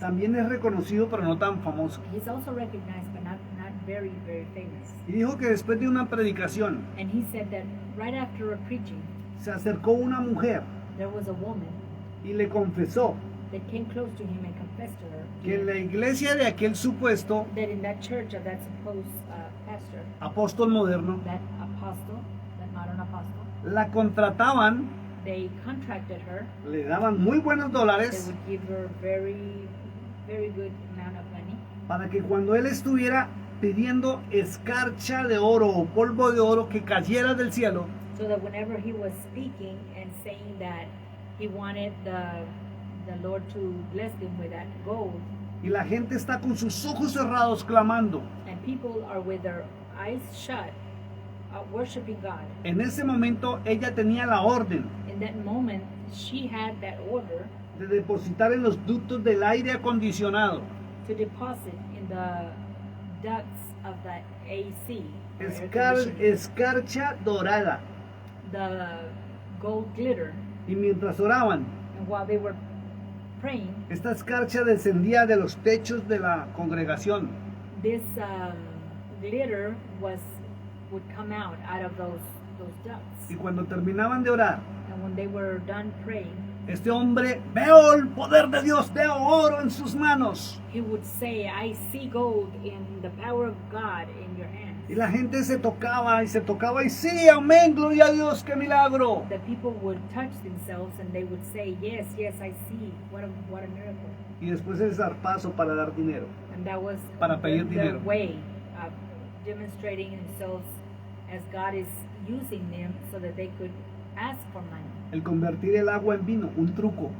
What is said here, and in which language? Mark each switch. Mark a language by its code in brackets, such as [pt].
[es] También es reconocido, pero no tan famoso. [en] He's also recognized, but not very, very famous. [es] Y dijo que después de una predicación [en] And he said that right after a preaching, [es] se acercó una mujer [en] there was a woman [es] y le confesó [en] that came close to him and confessed to her [es] que en la iglesia de aquel supuesto [en] that in that church of that supposed pastor, [es] apóstol moderno, [en] that apostle, that modern apostle, [es] la contrataban, [en] they contracted her. [es] le daban muy buenos [en] They [es] dólares [en] would give her very, very good amount of money [es] para que cuando él estuviera pidiendo escarcha de oro o polvo de oro que cayera del cielo, [en] so that whenever he was speaking and saying that he wanted the Lord to bless him with that gold, [es] y la gente está con sus ojos cerrados clamando, [en] and people are with their eyes shut, worshiping God. [es] en ese momento ella tenía la orden [en] In that moment, she had that order [es] de depositar en los ductos del aire acondicionado [en] to deposit in the ducts of the AC, or air conditioning, [es] escarcha dorada. [en] the gold glitter. [es] Y mientras oraban, [en] And while they were praying, [es] esta escarcha descendía de los techos de la congregación. [en] this glitter would come out of those ducts. [es] Y cuando terminaban de orar, [en] And when they were done praying, [es] este hombre, veo el poder de Dios, veo oro en sus manos. [en] he would say, I see gold in the power of God in your hands. [es] Y la gente se tocaba y sí, amén, gloria a Dios, qué milagro. [en] The people would touch themselves and they would say, yes, yes, I see. What a miracle. [es] Y después el zarpazo para dar dinero. [en] And that was [es] Para pedir [en] their [es] dinero. [en] way of demonstrating themselves as God is using them so that they could ask for money, [es] El convertir el agua en vino, un truco.